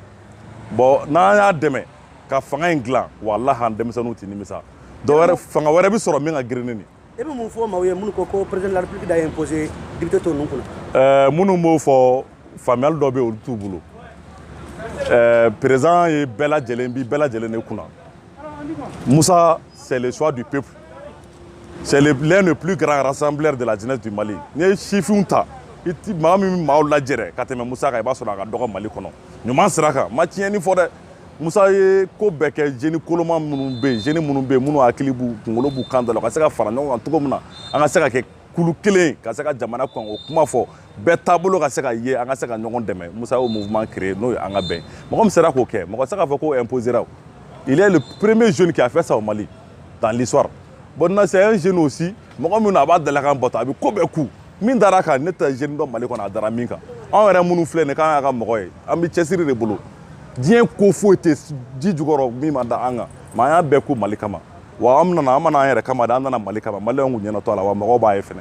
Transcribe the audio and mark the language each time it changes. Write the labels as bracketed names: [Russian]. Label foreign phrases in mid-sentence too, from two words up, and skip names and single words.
[Bambara] Bon n'an y'a dɛmɛ ka fanga in dilan walahi an denmisɛnninw tɛ nimisa fanga wɛrɛ bɛ sɔrɔ min ka girin ni nin. I bɛ mun fɔ maaw ye minnu ko [French] président de la République [Bambara] da imposé député tɔ ninnu kunna. Minnu b'o fɔ faamuyali dɔ bɛ yen olu t'u bolo président ye bɛɛ lajɛlen bi bɛɛ lajɛlen de kunna Musa [French] c'est le choix du peuple c'est l'un des plus grands rassembleurs de la jeunesse du Mali [Bambara] n'i ye sifinw ta i ti maa min maaw lajɛrɛ ka tɛmɛ Musa kan i b'a sɔrɔ a ka dɔgɔ Mali kɔnɔ ɲuman sira kan ma tiɲɛni fɔ dɛ Musa ye ko bɛɛ kɛ jeune koloma minnu bɛ yen jeune minnu bɛ yen minnu hakili b'u kunkolo b'u kan da la ka se ka fara ɲɔgɔn kan cogo min na an ka se ka kɛ kulu kelen ka se ka jamana kan o kuma fɔ bɛɛ taabolo ka se ka ye an ka se ka ɲɔgɔn dɛmɛ Musa y'o mouvement créé n'o ye an ka bɛn mɔgɔ min sera k'o kɛ mɔgɔ tɛ se k'a fɔ ko imposera [French] il est le premier jeune qui a fait ça au Mali dans l'histoire bon c'est un jeune aussi [Bambara] mɔgɔ min a b'a dalakan bɔtɔ a bɛ ko bɛɛ ku min dara kan ne tɛ jeune dɔ Mali kɔnɔ a dara min kan anw yɛrɛ minnu filɛ nin k'an y'a ka mɔgɔ ye an bɛ cɛsiri de bolo diɲɛ ko foyi tɛ ji jukɔrɔ min ma da an kan mais an y'a bɛɛ ko Mali kama wa an mana an yɛrɛ kama de an nana Mali kama maliyɛnw kun ɲɛnatɔ a la wa mɔgɔw b'a ye fɛnɛ.